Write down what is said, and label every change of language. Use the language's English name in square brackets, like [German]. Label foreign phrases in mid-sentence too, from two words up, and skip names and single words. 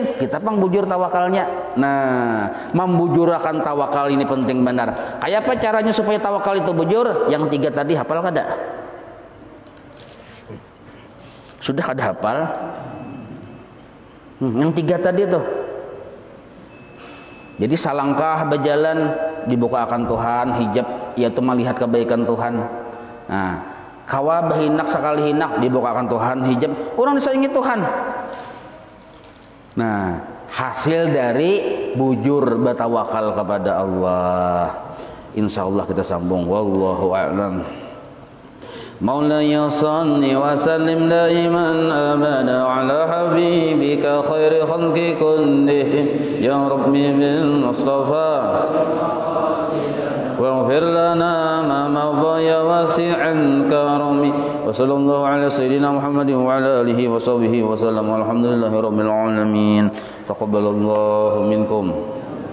[Banjar] Kita pang bujur tawakalnya. Nah, membujurakan tawakal ini penting benar. Kayak apa caranya supaya tawakal itu bujur? Yang 3 tadi hafal kada? Sudah kada hafal? Yang 3 tadi tuh. Jadi salangkah berjalan dibuka akan Tuhan hijab, yaitu melihat kebaikan Tuhan. Nah, kawa berhinak sekali hinak dibuka akan Tuhan hijab, orang disayangi Tuhan. [Indonesian] Nah, hasil dari bujur bertawakal kepada Allah. Insyaallah kita sambung. [Arabic] والله أعلم. مولاي صل وسلم دائما أبدا على حبيبك خير الخلق كلهم يا رب بالمصطفى واغفر لنا ما مضى يا واسع الكرم وصلى الله على سيدنا محمد وعلى آله وصحبه وسلم والحمد لله رب العالمين تقبل الله منكم.